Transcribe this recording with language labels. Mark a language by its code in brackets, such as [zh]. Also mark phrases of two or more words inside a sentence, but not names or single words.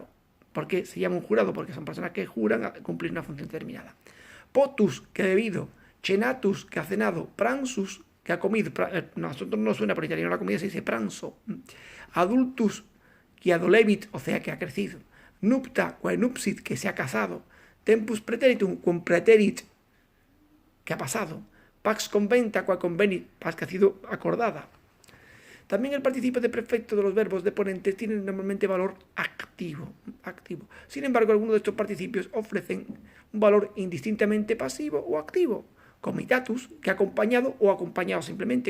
[es] ¿Por qué se llama un jurado? Porque son personas que juran a cumplir una función determinada. Potus, que ha bebido. Cenatus, que ha cenado. Pransus, que ha comido. Nosotros no suena, pero en italiano la comida se dice pranzo. Adultus, que adolevit, o sea, que ha crecido. Nupta, que nupsit, que se ha casado. [la] Tempus preteritum, cum preterit, [es] que ha pasado. [la] Pax conventa, qua convenit, [es] paz que ha sido acordada. También el participio de perfecto de los verbos deponentes tiene normalmente valor activo. Sin embargo, algunos de estos participios ofrecen un valor indistintamente pasivo o activo. Comitatus, que ha acompañado o acompañado simplemente.